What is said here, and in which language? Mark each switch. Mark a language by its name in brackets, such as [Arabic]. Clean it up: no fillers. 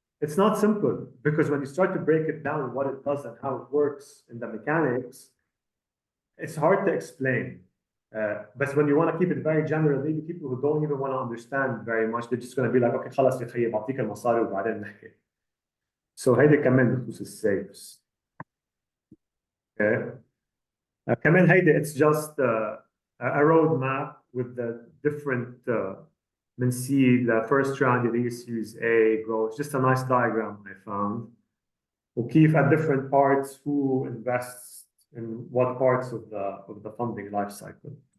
[English] It's not simple, because when you start to break it down, what it does and how it works in the mechanics, it's hard to explain. But when you want to keep it very general, maybe people who don't even want to understand very much, they're just going to be like, okay, [Arabic] خلاص يا خيي بعطيك المصاري وبعدين نحكي. So هيدي كمان بخصوص السيفز. [English] Okay. [Arabic] كمان هيدي [English] it's just a roadmap with the different من C, the first round of the Series A growth. Just a nice diagram I found. [Arabic] وكيف [English] at different parts who invests in what parts of the funding life cycle.